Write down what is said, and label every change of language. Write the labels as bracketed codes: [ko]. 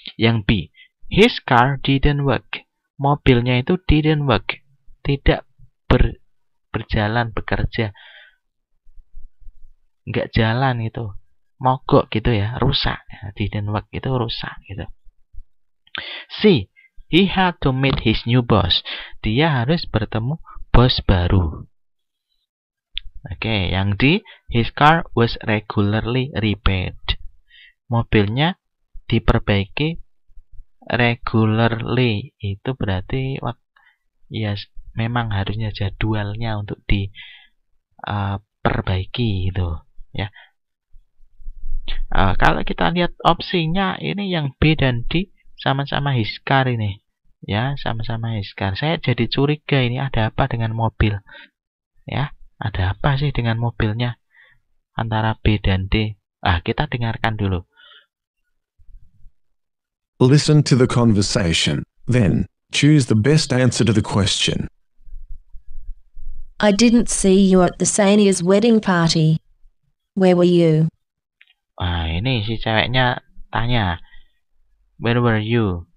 [en] Yang B, his car didn't work. [id] Mobilnya itu [en] didn't work. [id] Tidak berjalan, bekerja. Nggak jalan itu. Mogok gitu ya, rusak. [en] Didn't work [id] itu rusak gitu. [en] C, he had to meet his new boss. [id] Dia harus bertemu bos baru. [en] Oke, yang D, his car was regularly repaired. [id] Mobilnya diperbaiki [en] regularly. [id] Itu berarti ya memang harusnya jadwalnya untuk diperbaiki gitu ya. Kalau kita lihat opsinya ini yang B dan D sama-sama his car ini. Ya, sama-sama his car. Saya jadi curiga ini ada apa dengan mobil. Ya, ada apa sih dengan mobilnya antara B dan D? Kita dengarkan dulu. [en] Listen to the conversation, then choose the best answer to the question. I didn't see you at the Sania's wedding party. Where were you? [id] Ini si ceweknya tanya, [en] where were you?